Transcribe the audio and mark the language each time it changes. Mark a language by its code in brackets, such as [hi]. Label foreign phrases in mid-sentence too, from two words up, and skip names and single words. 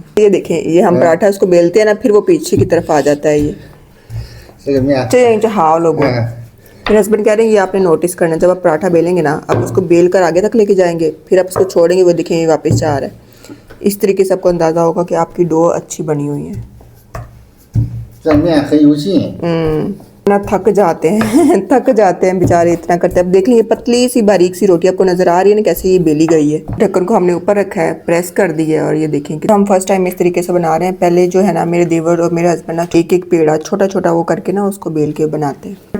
[hi] ये देखें ये हम पराठा इसको बेलते हैं ना फिर वो पीछे की तरफ आ जाता है। ये [zh] 这个面。 [hi] अच्छा हाँ लोगों मेरे हस्बैंड कह रहे हैं ये आपने नोटिस करना, जब आप पराठा बेलेंगे ना आप उसको बेल कर आगे तक लेके जाएंगे फिर आप उसको छोड़ेंगे वो देखेंगे वापस जा रहा है। इस तरीके से आपको अंदाज़ा होगा कि आपकी डो अच्छी बनी हुई है। [zh] 这面很有劲。 [hi] ना थक जाते हैं थक जाते हैं बेचारे इतना करते हैं। अब देख लीजिए पतली सी बारीक सी रोटी आपको नज़र आ रही है ना कैसे ये बेली गई है। ढक्कन को हमने ऊपर रखा है, प्रेस कर दी है और ये देखें कि हम [en] first time [hi] इस तरीके से बना रहे हैं। पहले जो है ना मेरे देवर और मेरे हस्बैंड ना एक एक पेड़ा छोटा छोटा वो करके ना उसको बेल के बनाते हैं।